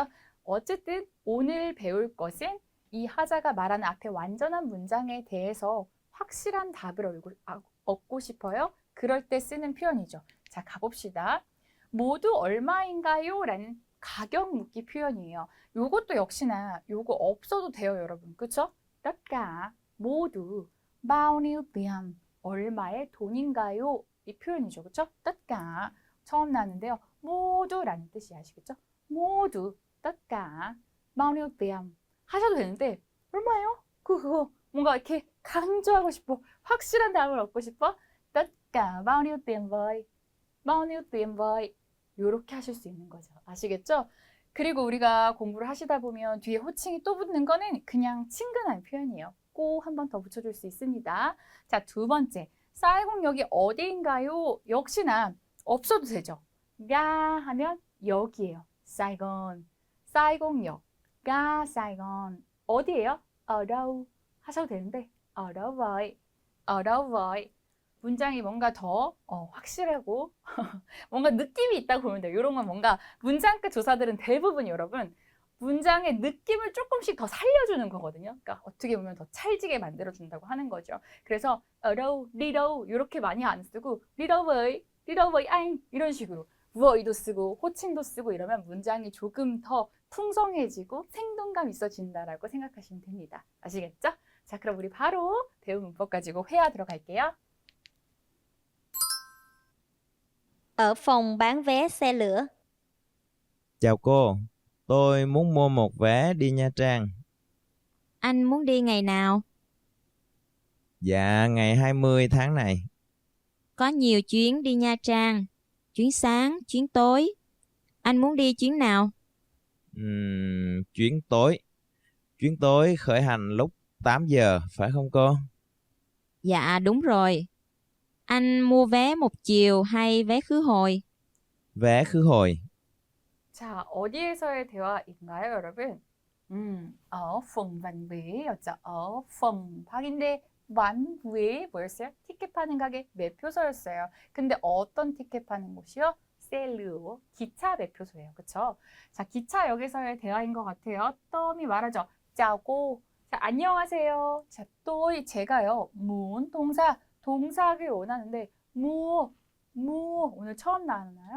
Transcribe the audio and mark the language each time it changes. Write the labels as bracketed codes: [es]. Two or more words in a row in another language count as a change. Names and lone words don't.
[ko] 어쨌든 오늘 배울 것은 이 하자가 말하는 앞에 완전한 문장에 대해서 확실한 답을 얻고 싶어요. 그럴 때 쓰는 표현이죠. 자, 가봅시다. 모두 얼마인가요? 라는 가격 묻기 표현이에요. 요것도 역시나 요거 없어도 돼요, 여러분. 그쵸? [vi] tất cả, 모두, bao nhiêu tiền, [ko] 얼마의 돈인가요? 이 표현이죠. 그쵸? [vi] tất cả, [ko] 처음 나왔는데요. 모두라는 뜻이 아시겠죠? 모두, [vi] tất cả, bao nhiêu tiền [ko] 하셔도 되는데 얼마예요? 그거 뭔가 이렇게 강조하고 싶어. 확실한 답을 얻고 싶어? [vi] tất cả bao nhiêu tiền vậy? bao nhiêu tiền vậy? [ko] 요렇게 하실 수 있는 거죠. 아시겠죠? 그리고 우리가 공부를 하시다 보면 뒤에 호칭이 또 붙는 거는 그냥 친근한 표현이에요. 꼭 한 번 더 붙여줄 수 있습니다. 자, 두 번째. 사이공역이 어디인가요? 역시나 없어도 되죠. 가 하면 여기예요. 사이건. 사이공역. 가 사이건. 어디예요? [vi] ở đâu [ko] 하셔도 되는데 [vi] ở đâu vậy? ở đâu vậy? [ko] 문장이 뭔가 더 확실하고 뭔가 느낌이 있다고 보면 돼요. 이런 건 뭔가 문장 끝 조사들은 대부분 여러분 문장의 느낌을 조금씩 더 살려주는 거거든요. 그러니까 어떻게 보면 더 찰지게 만들어준다고 하는 거죠. 그래서 [vi] ở đâu, đi đâu [ko] 이렇게 많이 안 쓰고 [vi] đi đâu với anh [ko] 이런 식으로 vøi도 쓰고 호칭도 쓰고 이러면 문장이 조금 더 풍성해지고 생동감 있어진다라고 생각하시면 됩니다. 아시겠죠? 자, 그럼 우리 바로 배운 문법 가지고 회화 들어갈게요. [vi] Ở phòng bán vé xe lửa. Chào cô, tôi muốn mua một vé đi Nha Trang. Anh muốn đi ngày nào? Dạ, ngày 20 tháng này. Có nhiều chuyến đi Nha Trang. Chuyến sáng, chuyến tối. Anh muốn đi chuyến nào? Chuyến tối. Chuyến tối khởi hành lúc 8 giờ, phải không cô? Dạ đúng rồi. Anh mua vé một chiều hay vé khứ hồi? Vé khứ hồi. [ko] 자, 어디에서의 대화인가요, 여러분? [vi] ở phần bán vé [ko] 였죠. [vi] ở phần [ko] 파인데 [vi] bán vé [ko] 뭐였어요? 티켓 파는 가게 매표소였어요. 근데 어떤 티켓 파는 곳이요? 셀르, 기차 매표소예요. 그쵸? 자, 기차역에서의 대화인 것 같아요. 덤이 말하죠. 짜고, 자, 안녕하세요. 자, 또 제가요, 문 동사를 원하는데, 오늘 처음 나왔나요?